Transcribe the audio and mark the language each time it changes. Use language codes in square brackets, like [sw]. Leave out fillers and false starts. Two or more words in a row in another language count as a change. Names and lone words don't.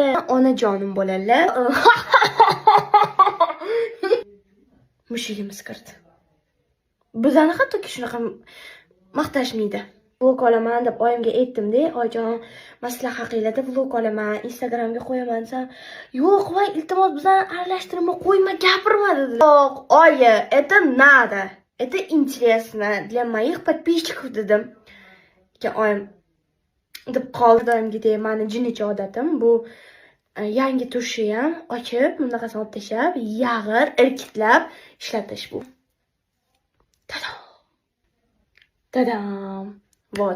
[uz] Onajonim bo'ladilar. Mushugimiz kirdi. Bizani hattoki shunaqa maqtashmaydi. Vlog olaman deb oyimga aytdim-da, oyijon, maslahat qiladi, vlog olaman, Instagramga qo'yaman desam, yo'q, voy, iltimos bizani aralashtirma, qo'yma, gapirma dedi. Yo'q, oyi, [ru] это надо. Это интересно для моих подписчиков dedim. [uz] Keyin oyim deb qoldi. Doimgidek meni jinnicha odatim bu yangi tushi ham ochib, bundaqasini olib tashlab, yag'ir, irkitlab ishlatish bu. Tadam. Vot.